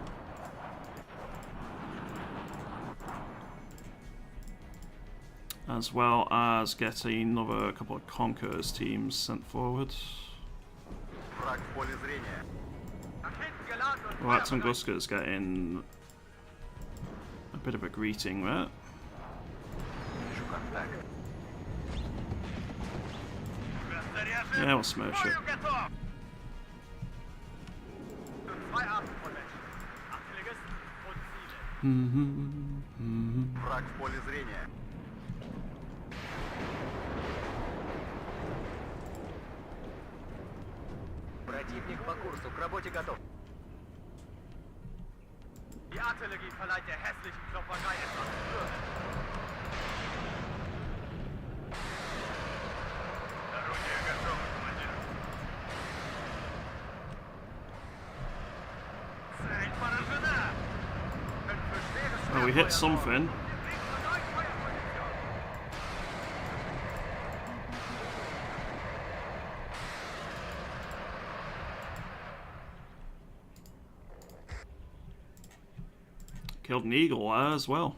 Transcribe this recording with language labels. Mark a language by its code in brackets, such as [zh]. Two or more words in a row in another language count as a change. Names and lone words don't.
[en] As well as getting another couple of Conquerors teams sent forward. [ru] Враг в поле зрения. [de] Raketen geladen und [en] Right, [de] feuerbereit. [en] Tunguska's getting a bit of a greeting there. [ru] Вижу как. так. [en] Yeah, we'll smash it. [de] Zwei Arten von Menschen. Artilleristen und Ziele. [ru] Враг в поле зрения. Противник по курсу, к работе готов. Die Artillerie verleiht der hässlichen Klopperei etwas Würde. Орудие готово, командир. Цель поражена! [en] Oh, we hit something. Killed an eagle there as well.